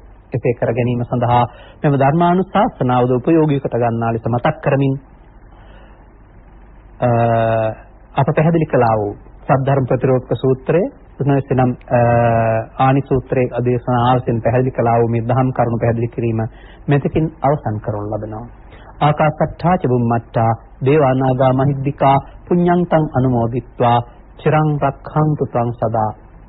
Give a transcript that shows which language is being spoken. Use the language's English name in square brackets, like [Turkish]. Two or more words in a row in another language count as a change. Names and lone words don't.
[Sinhala] එසේ කර ගැනීම සඳහා මෙම ධර්මානුශාසනාවද උපයෝගී කොට ගන්නා ලෙස මතක් කරමින් අප පැහැදිලි කළා වූ සද්ධර්ම ප්‍රතිරෝධක සූත්‍රය එනම් ආනි සූත්‍රයේ අධේශනා ආවසෙන් පැහැදිලි කළා වූ මේ දහම් කරුණු පැහැදිලි කිරීම මෙතකින් අවසන් කරනු ලබනවා. [Pali] ආකාශට්ඨා ච බුම්මට්ඨා දේවානාගා මහිද්దికා පුඤ්ඤං තං අනුමෝදිත්වා චිරං රක්ඛන්තු තං සදා